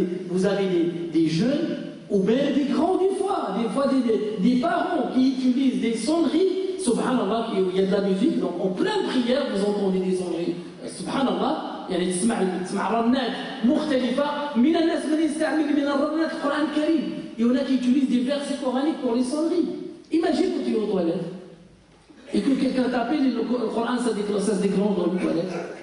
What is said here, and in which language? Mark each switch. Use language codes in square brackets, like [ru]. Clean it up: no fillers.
[fr] Vous avez des jeunes ou même des grands des fois des parents qui utilisent des sonneries. Subhanallah, il y a de la musique, donc en pleine prière vous entendez des sonneries. [ar] Subhanallah, يعني تسمع رنات مختلفة. من الناس من يستعمل من الرنات القرآن الكريم. [fr] Il y en a qui utilisent des versets coraniques pour les sonneries. Imagine que tu es aux toilettes et que quelqu'un t'appelle et le Coran ça se déclenche dans les toilettes.